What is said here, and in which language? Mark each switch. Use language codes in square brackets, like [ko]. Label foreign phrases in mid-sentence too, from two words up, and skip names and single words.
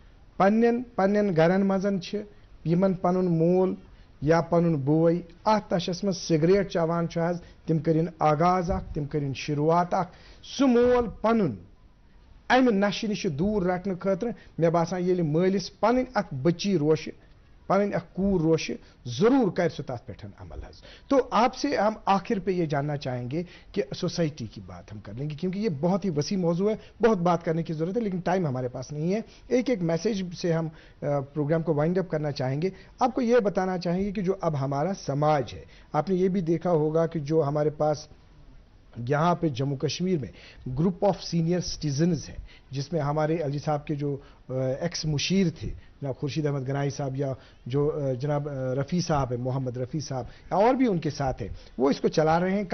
[ks] पन्न गरन मजन यमन पनुन मोल या पनुन बोय अत नशस मज सिगरेट चवान तिम करिन आगाज तिम करिन शुरुआत सह मोल पनुन अम नशे नश दूर रटने खतर मे बासान ये मालिस पन बची रोश पन कूर रोश जरूर कर सह तथ पे अमल. [ur] تو آپ سے ہم آخر پہ یہ جاننا چاہیں گے کہ سوسائٹی کی بات ہم کر لیں گے، کیونکہ یہ بہت ہی وسیع موضوع ہے، بہت بات کرنے کی ضرورت ہے، لیکن ٹائم ہمارے پاس نہیں ہے. ایک ایک میسج سے ہم پروگرام کو [en] wind up [ur] کرنا چاہیں گے. آپ کو یہ بتانا چاہیں گے کہ جو اب ہمارا سماج ہے، آپ نے یہ بھی دیکھا ہوگا کہ جو ہمارے پاس یہاں پہ جموں کشمیر میں [en] group of senior citizens [ur] ہیں، جس میں ہمارے ایل جی صاحب کے جو ایکس مشیر تھے جناب خورشید احمد گنائی صاحب، یا جو جناب رفیع صاحب ہے محمد رفیع صاحب، اور بھی ان کے ساتھ ہیں، وہ اس کو چلا رہے ہیں.